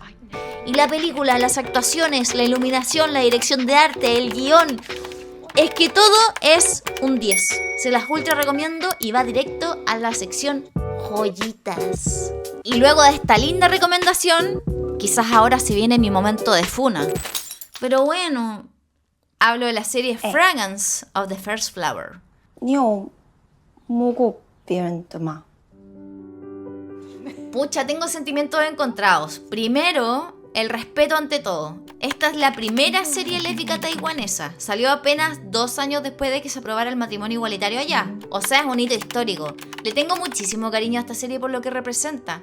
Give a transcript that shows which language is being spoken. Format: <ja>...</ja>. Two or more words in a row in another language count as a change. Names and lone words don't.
<es>Y la película, las actuaciones, la iluminación, la dirección de arte, el guión, es que todo es un 10. Se las ultra recomiendo y va directo a la sección joyitas. Y luego de esta linda recomendación, quizás ahora se viene mi momento de funa. Pero bueno, hablo de la serie Fragrance of the First Flower.</es> <zh>你有摸过别人的吗？</zh> <es>Pucha, tengo sentimientos encontrados. Primero, el respeto ante todo. Esta es la primera serie lésbica taiwanesa. Salió apenas 2 años después de que se aprobara el matrimonio igualitario allá. O sea, es un hito histórico. Le tengo muchísimo cariño a esta serie por lo que representa.</es>